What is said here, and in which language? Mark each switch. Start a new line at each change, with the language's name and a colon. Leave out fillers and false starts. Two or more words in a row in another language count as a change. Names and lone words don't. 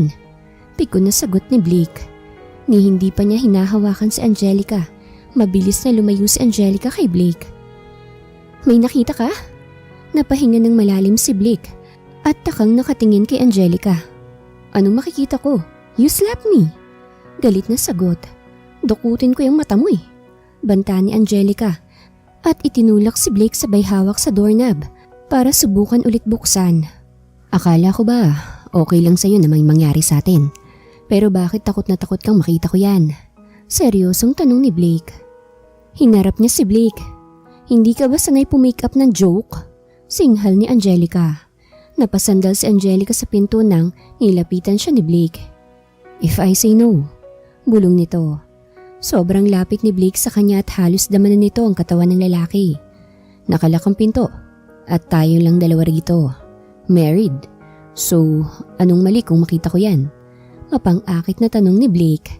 Filipino: Pikon na sagot ni Blake. Ni hindi pa niya hinahawakan si Angelica. Mabilis na lumayo si Angelica kay Blake. May nakita ka? Napahinga ng malalim si Blake at takang nakatingin kay Angelica. Anong makikita ko?
English: You slapped me.
Filipino: Galit na sagot. Dukutin ko yung mata mo eh. Banta ni Angelica at itinulak si Blake sabay hawak sa doorknob para subukan ulit buksan. Akala ko ba okay lang sa'yo na may mangyari sa atin? Pero bakit takot na takot kang makita ko yan? Seryosong tanong ni Blake. Hinarap niya si Blake. Hindi ka ba sanay pumake-up ng joke? Singhal ni Angelica. Napasandal si Angelica sa pinto nang nilapitan siya ni Blake.
English: If I say no,
Filipino: bulong nito. Sobrang lapit ni Blake sa kanya at halos damanan nito ang katawan ng lalaki. Nakalak ang pinto at tayo lang dalawa rito.
English: Married.
Filipino: So, anong mali kung makita ko yan? Mapang-akit na tanong ni Blake.